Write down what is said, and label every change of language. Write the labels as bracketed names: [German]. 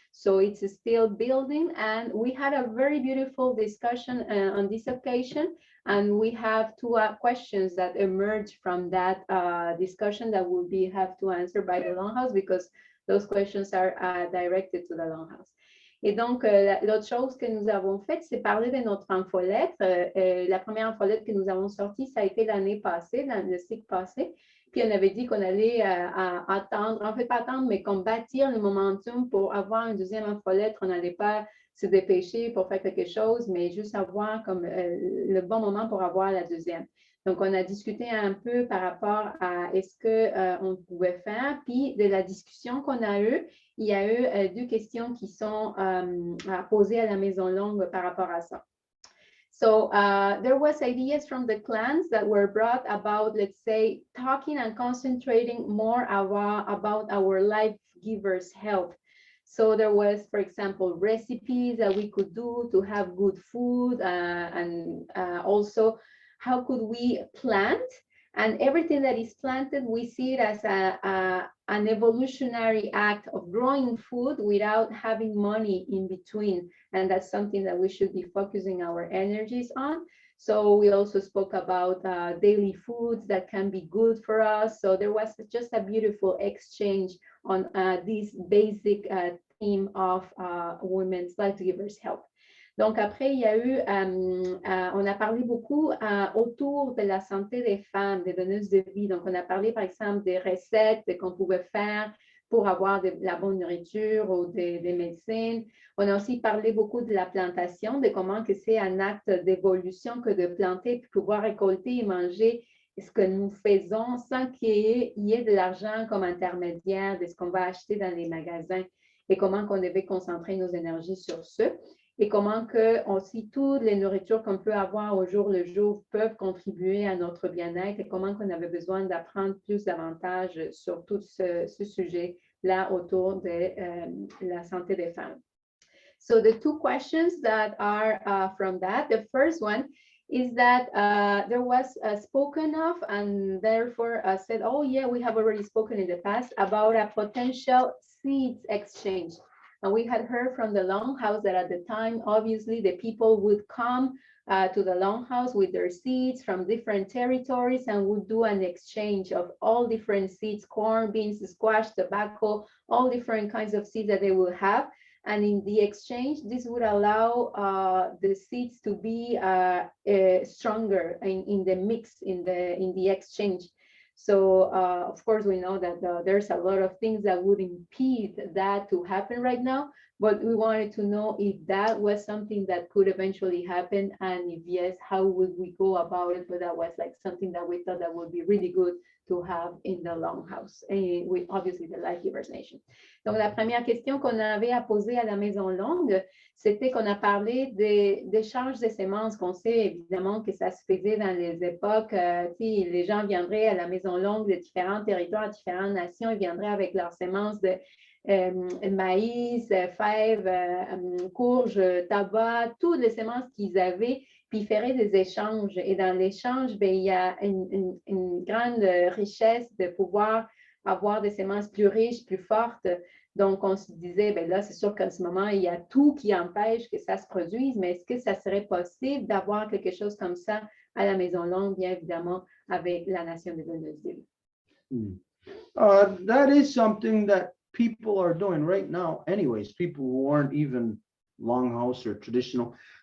[English] So it's still building, and we had a very beautiful discussion on this occasion, and we have two questions that emerged from that discussion that will have to answer by the Longhouse, because those questions are directed to the Longhouse. [French] Et donc, l'autre chose que nous avons faite, c'est parler de notre infolettre. La première infolettre que nous avons sortie, ça a été l'année passée, dans le cycle passé. Puis, on avait dit qu'on allait attendre, en fait, pas attendre, mais qu'on bâtir le momentum pour avoir une deuxième infolettre. On n'allait pas se dépêcher pour faire quelque chose, mais juste avoir comme le bon moment pour avoir la deuxième. Donc, on a discuté un peu par rapport à est-ce qu'on pouvait faire. Puis, de la discussion qu'on a eue, il y a eu deux questions qui sont posées à la Maison Longue par rapport à ça. [English] So there was ideas from the clans that were brought about, let's say, talking and concentrating more about our life givers' health. So there was, for example, recipes that we could do to have good food, and also how could we plant? And everything that is planted, we see it as an evolutionary act of growing food without having money in between. And that's something that we should be focusing our energies on. So we also spoke about daily foods that can be good for us. So there was just a beautiful exchange on this basic theme of women's life givers' health. [French] Donc après, il y a eu, on a parlé beaucoup autour de la santé des femmes, des donneuses de vie. Donc on a parlé par exemple des recettes qu'on pouvait faire pour avoir de la bonne nourriture ou des médecines. On a aussi parlé beaucoup de la plantation, de comment que c'est un acte d'évolution que de planter, puis pouvoir récolter et manger ce que nous faisons sans qu'il y ait de l'argent comme intermédiaire de ce qu'on va acheter dans les magasins et comment qu'on devait concentrer nos énergies sur ce. Et comment que aussi toutes les nourritures qu'on peut avoir au jour le jour peuvent contribuer à notre bien-être et comment qu'on avait besoin d'apprendre plus davantage sur tout ce sujet-là autour de la santé des femmes. [English] So the two questions that are from that, the first one is that there was spoken of and therefore said, oh yeah, we have already spoken in the past about a potential seeds exchange. And we had heard from the Longhouse that at the time, obviously, the people would come to the Longhouse with their seeds from different territories and would do an exchange of all different seeds, corn, beans, squash, tobacco, all different kinds of seeds that they will have. And in the exchange, this would allow the seeds to be stronger in the mix, in the exchange. So, of course, we know that there's a lot of things that would impede that to happen right now, but we wanted to know if that was something that could eventually happen, and if yes, how would we go about it? But that was like something that we thought that would be really good to have in the Longhouse, and with obviously the Life Givers Nation. [French] Donc, la première question qu'on avait à poser à la Maison Longue, c'était qu'on a parlé d'échanges de semences, qu'on sait évidemment que ça se faisait dans les époques, les gens viendraient à la Maison Longue de différents territoires, différentes nations, ils viendraient avec leurs semences de maïs, fèves, courges, tabac, toutes les semences qu'ils avaient, puis ils feraient des échanges. Et dans l'échange, il y a une grande richesse de pouvoir avoir des semences plus riches, plus fortes. Donc, on se disait, là, c'est sûr qu'en ce moment, il y a tout qui empêche que ça se produise, mais est-ce que ça serait possible d'avoir quelque chose comme ça à la Maison Longue, bien évidemment, avec la Nation des donneuses de vie? [English] That is something that people are doing right now anyways, people who aren't even Longhouse or traditional.